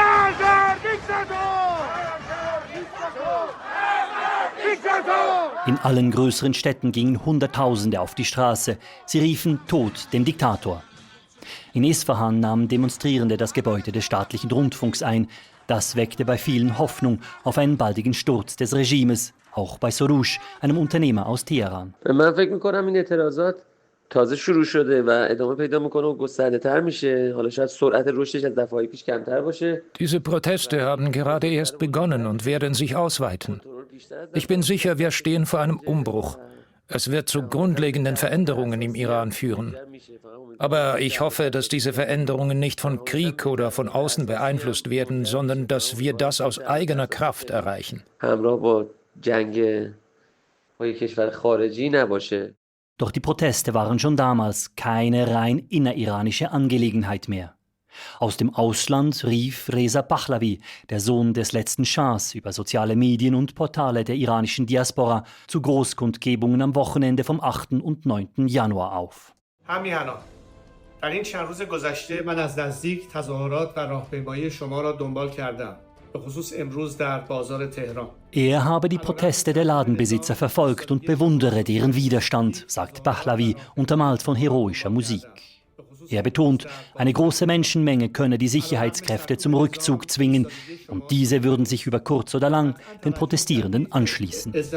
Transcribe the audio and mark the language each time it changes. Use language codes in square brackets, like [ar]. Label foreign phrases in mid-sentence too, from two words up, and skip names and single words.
[de] In allen größeren Städten gingen Hunderttausende auf die Straße. Sie riefen Tod dem Diktator. In Isfahan nahmen Demonstrierende das Gebäude des staatlichen Rundfunks ein. Das weckte bei vielen Hoffnung auf einen baldigen Sturz des Regimes, auch bei Soroush, einem Unternehmer aus Teheran. [fa] تازه شروع شده و ادامه پیدا میکنه و گسترده‌تر میشه. حالا شاید سرعت رشدش از دفعه‌های پیش کمتر باشه. [de] Diese Proteste haben gerade erst begonnen und werden sich ausweiten. Ich bin sicher, wir stehen vor einem Umbruch. Es wird zu grundlegenden Veränderungen im Iran führen. Aber ich hoffe, dass diese Veränderungen nicht von Krieg oder von außen beeinflusst werden, sondern dass wir das aus eigener Kraft erreichen. [fa] همراه با جنگ با یک کشور خارجی نباشه. [de] Doch die Proteste waren schon damals keine rein inneriranische Angelegenheit mehr. Aus dem Ausland rief Reza Pahlavi, der Sohn des letzten Schahs, über soziale Medien und Portale der iranischen Diaspora zu Großkundgebungen am Wochenende vom 8. und 9. Januar auf. [fa] در این چند روز گذشته من از نزدیک تظاهرات و راهپیمایی شما را دنبال کردم. به خصوص امروز در بازار تهران. [de] Er habe die Proteste der Ladenbesitzer verfolgt und bewundere deren Widerstand, sagt Pahlavi, untermalt von heroischer Musik. Er betont, eine große Menschenmenge könne die Sicherheitskräfte zum Rückzug zwingen und diese würden sich über kurz oder lang den Protestierenden anschließen.